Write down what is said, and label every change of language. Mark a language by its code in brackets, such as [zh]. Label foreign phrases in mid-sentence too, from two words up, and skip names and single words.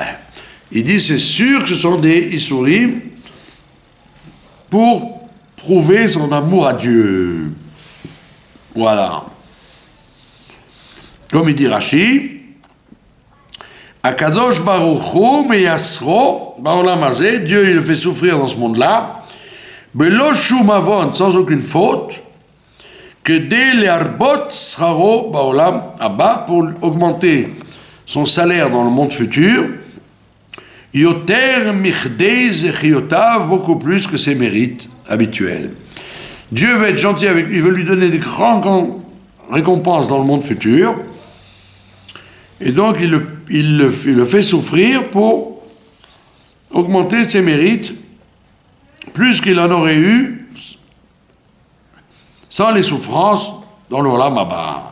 [fr] Il dit, c'est sûr que ce sont des Isurim pour prouver son amour à Dieu. Voilà. Comme il dit Rashi, [he] הקדוש ברוך הוא מיסרו בעולם הזה, [fr] Dieu il le fait souffrir dans ce monde-là, [he] בלא שום עוון, [fr] sans aucune faute, que dès les [he] הרבות שכרו בעולם הבא, [fr] pour augmenter son salaire dans le monde futur, [he] יותר מכדי זכויותיו, [fr] beaucoup plus que ses mérites habituels. Dieu veut être gentil avec lui, il veut lui donner des grandes récompenses dans le monde futur, et donc il le fait souffrir pour augmenter ses mérites plus qu'il en aurait eu sans les souffrances dans l' [he] עולם הבא.